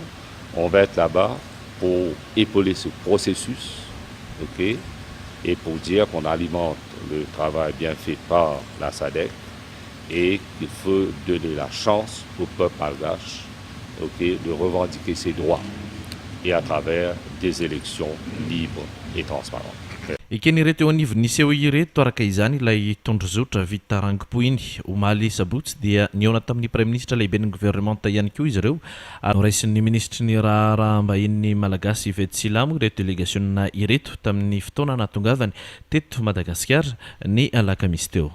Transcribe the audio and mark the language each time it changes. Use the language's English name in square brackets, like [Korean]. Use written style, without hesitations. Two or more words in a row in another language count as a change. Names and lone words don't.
[French] On va être là-bas pour épauler ce processus, et pour dire qu'on alimente le travail bien fait par la SADC et qu'il faut donner la chance au peuple malgache, de revendiquer ses droits et à travers des élections libres et transparentes. [Malagasy] Ikeny ireto eo anivony niseho ireto araka izany ilay tondrozotra vita rangimpo iny omaly sabotsy dia niona tamin'ny [French] prime ministre [Malagasy] lehibe ny gouvernementa ihany koa izy ireo ary noraisin'ny ministry ny raharaham-bahiny malagasy Yvette Sila moa ireto délégationna ireto tamin'ny fotoana nahatongavany teto Madagasikara ny alakamisy teo.